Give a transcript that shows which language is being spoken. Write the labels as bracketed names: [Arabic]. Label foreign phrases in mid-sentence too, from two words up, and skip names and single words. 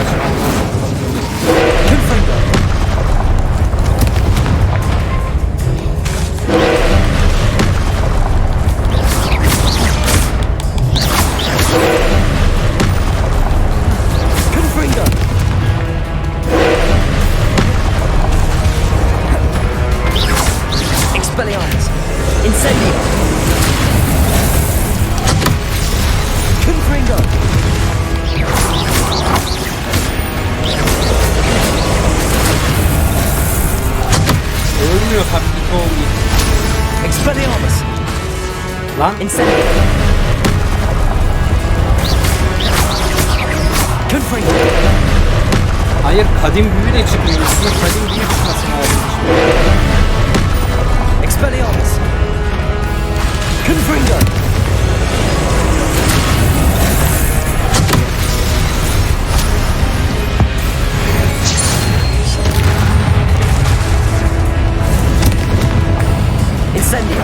[Turkish] Confringo. Confringo. Expelliarmus. Incendio. Confringo. Ölmüyor tabii ki olmuyor. Expelliarmus. Lan Incendio. Confringo. hayır, kadim büyü de çıkmıyor. Üstüne kadim büyü çıkması lazım. Expelliarmus. Confringo. Incendio.